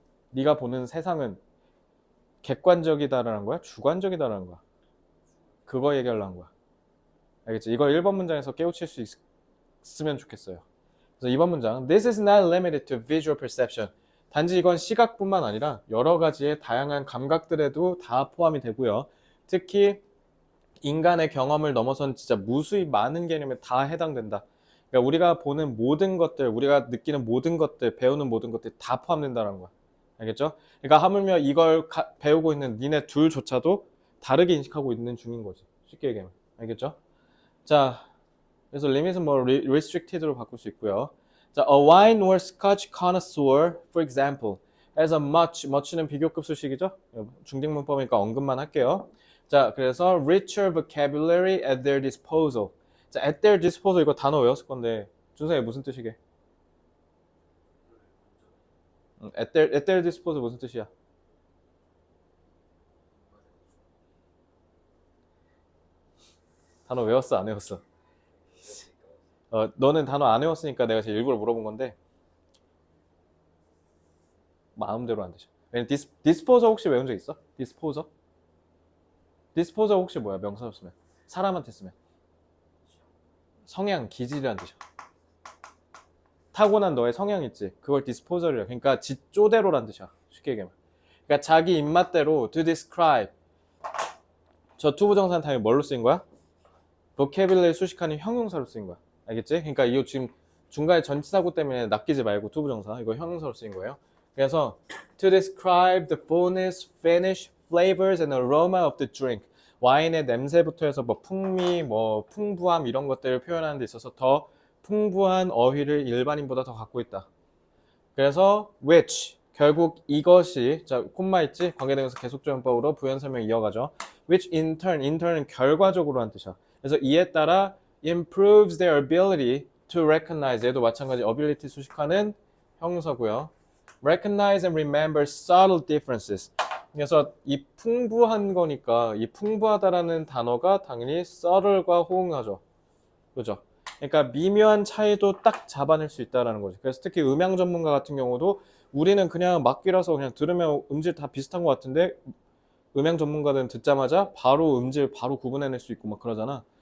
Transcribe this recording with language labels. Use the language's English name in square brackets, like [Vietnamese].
[Korean] 네가 보는 세상은 객관적이다라는 거야? 주관적이다라는 거야? 그거 얘기하려는 거야. 알겠지? 이걸 1번 문장에서 깨우칠 수 있으면 좋겠어요. 그래서 2번 문장. [English] This is not limited to visual perception. [Korean] 단지 이건 시각뿐만 아니라 여러 가지의 다양한 감각들에도 다 포함이 되고요. 특히 인간의 경험을 넘어선 진짜 무수히 많은 개념에 다 해당된다. 그러니까 우리가 보는 모든 것들, 우리가 느끼는 모든 것들, 배우는 모든 것들이 다 포함된다는 거야. 알겠죠? 그러니까 하물며 이걸 배우고 있는 니네 둘조차도 다르게 인식하고 있는 중인 거지. 쉽게 얘기하면. 알겠죠? 자, 그래서 limit은 뭐 restricted로 바꿀 수 있고요. [English] 자, a wine or scotch connoisseur, for example, has a much는 [Korean] 비교급 수식이죠? 중딩문법이니까 언급만 할게요. 자, 그래서 [English] richer vocabulary at their disposal. [Korean] 자, [English] at their disposal [Korean] 이거 단어 외웠을 건데 준서이 무슨 뜻이게? [English] at their disposal [Korean] 무슨 뜻이야? 단어 외웠어, 안 외웠어? 너는 단어 안 외웠으니까 내가 제일 일부러 물어본 건데 마음대로 안 되죠. 왜냐면 디스포저 혹시 외운 적 있어? 디스포저? 디스포저 혹시 뭐야? 명사로 쓰면 사람한테 쓰면 성향, 기질이란 뜻이야. 타고난 너의 성향 있지? 그걸 디스포저리야. 그러니까 지쪼대로란 뜻이야. 쉽게 얘기하면. 그러니까 자기 입맛대로 [English] to describe. [Korean] 저 투부정사는 당연히 뭘로 쓰인 거야? vocabulary 수식하는 형용사로 쓰인 거야. 알겠지? 그러니까 이거 지금 중간에 전치사구 때문에 낚이지 말고 투부정사. 이거 형용사로 쓰인 거예요. [English] 그래서 to describe the fullness, finish, flavors and aroma of the drink. [Korean] 와인의 냄새부터 해서 뭐 풍미, 뭐 풍부함 이런 것들을 표현하는 데 있어서 더 풍부한 어휘를 일반인보다 더 갖고 있다. 그래서 which 결국 이것이, 자 콤마 있지? 관계대명사 계속조연법으로 부연 설명 이어가죠. [English] which in turn [Korean] 은 결과적으로 한 뜻이야. 그래서 이에 따라 [English] improves their ability to recognize, [Korean] 얘도 마찬가지 ability 수식하는 형용사고요. [English] recognize and remember subtle differences. [Korean] 그래서 이 풍부한 거니까 이 풍부하다라는 단어가 당연히 subtle과 호응하죠. 그죠? 그러니까 미묘한 차이도 딱 잡아낼 수 있다는 거지. 그래서 특히 음향 전문가 같은 경우도 우리는 그냥 막귀라서 그냥 들으면 음질 다 비슷한 것 같은데 음향 전문가들은 듣자마자 바로 음질 바로 구분해낼 수 있고 막 그러잖아.